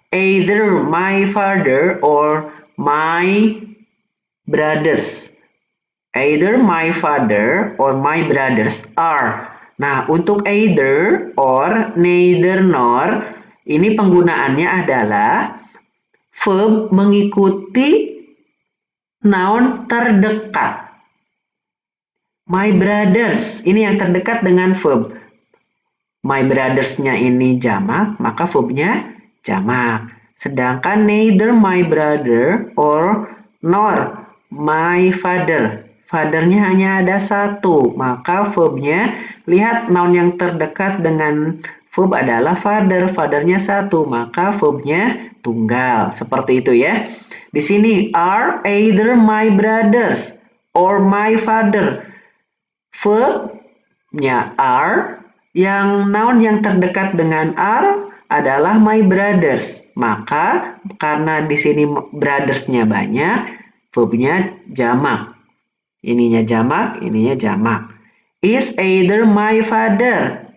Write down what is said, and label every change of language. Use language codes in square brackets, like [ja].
[en] Either my father or my brothers. Either my father or my brothers are. [id] Nah, untuk either or, neither nor, ini penggunaannya adalah verb mengikuti noun terdekat. [en] My brothers, [id] ini yang terdekat dengan verb. My brothers-nya ini jamak, maka verbnya jamak. [en] Sedangkan neither my brother or nor my father. [id] Father-nya hanya ada 1, maka verbnya, lihat noun yang terdekat dengan verb adalah father. Father-nya 1, maka verbnya tunggal. Seperti itu ya. Di sini [en] are either my brothers or my father. [id] Verb-nya are, yang noun yang terdekat dengan are adalah [en] my brothers. [id] Maka karena di sini brothers-nya banyak, verbnya jamak. Ininya jamak, ininya jamak. [en] Is either my father.